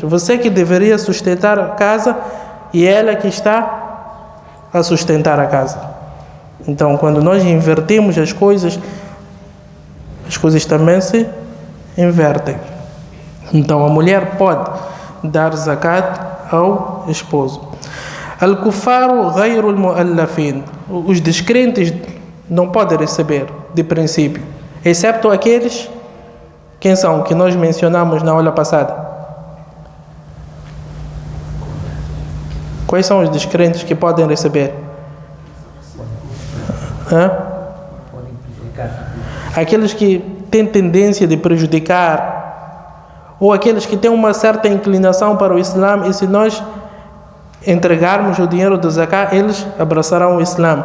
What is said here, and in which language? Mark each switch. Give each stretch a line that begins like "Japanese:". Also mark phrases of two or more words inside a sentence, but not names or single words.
Portuguese: Você que deveria sustentar a casa e ela que está a sustentar a casa. Então, quando nós invertimos as coisas também se invertem. Então, a mulher pode dar zakat ao esposo.
Arabic: الكفار غير المؤلفين.
Portuguese: Os descrentes não podem receber, de princípio, excepto aqueles, quem são, que nós mencionamos na aula passada. Quais são os descrentes que podem receber? Aqueles que têm tendência de prejudicar, ou aqueles que têm uma certa inclinação para o Islã, e se nós entregarmos o dinheiro do zakat, eles abraçarão o Islã.